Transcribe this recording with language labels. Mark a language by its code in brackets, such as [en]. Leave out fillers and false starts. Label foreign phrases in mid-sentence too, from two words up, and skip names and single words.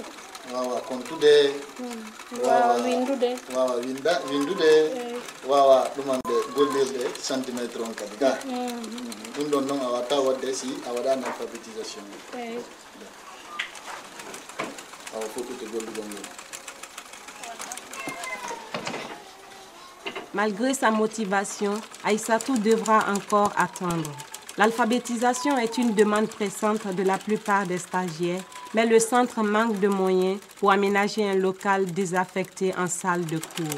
[ff] wawa kontude wawa windude wawa windude wawa ɗumande gollirde centimétre on kadi ga ɗum ɗon noon a watta wadde si a waɗani alphabétisation awa fottude gollugol ngol. [fr] Malgré sa motivation, Aïssatou devra encore attendre. L'alphabétisation est une demande pressante de la plupart des stagiaires, mais le centre manque de moyens pour aménager un local désaffecté en salle de cours.